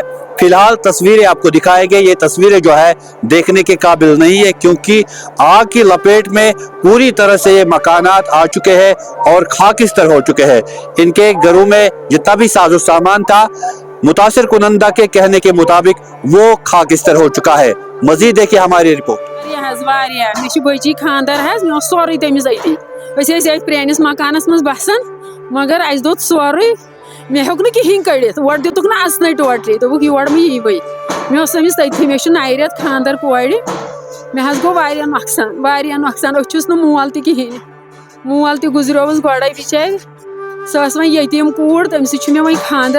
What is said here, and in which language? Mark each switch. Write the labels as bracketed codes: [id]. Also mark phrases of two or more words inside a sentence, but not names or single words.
[ur] فی الحال تصویریں آپ کو دکھائے گے. یہ تصویریں جو ہے دیکھنے کے قابل نہیں ہے کیونکہ آگ کی لپیٹ میں پوری طرح سے یہ مکانات آ چکے ہیں اور خاکستر ہو چکے ہیں. ان کے گھروں میں جتنا بھی ساز و سامان تھا متاثر کنندہ کے کہنے کے مطابق وہ خاکستر ہو چکا ہے. مزید دیکھیے ہماری رپورٹ. [ks] واریاہ مےٚ چھِ بٔچی خاندر حظ مےٚ اوس سورُے تٔمِس أتی أسۍ ٲسۍ أتھۍ پرٛٲنِس مکانس منٛز بسان مگر اَسہِ دوٚد سورُے مےٚ ہیوٚک نہٕ کِہیٖنۍ کٔڑِتھ اورٕ دِتُکھ نہٕ اَژنَے ٹوٹلی دوٚپُکھ یور مہٕ ییٖوٕے مےٚ اوس أمِس تٔتھی مےٚ چھُ نَیہِ رٮ۪تہٕ خاندر کورِ مےٚ حظ گوٚو واریاہ نۄقصان أسۍ چھُس نہٕ مول تہِ کِہیٖنۍ مول تہِ گُزریووُس گۄڈَے بِچارِ سۄ ٲس وۄنۍ یتیٖم کوٗر تٔمِس سۭتۍ چھُ مےٚ وۄنۍ خاندر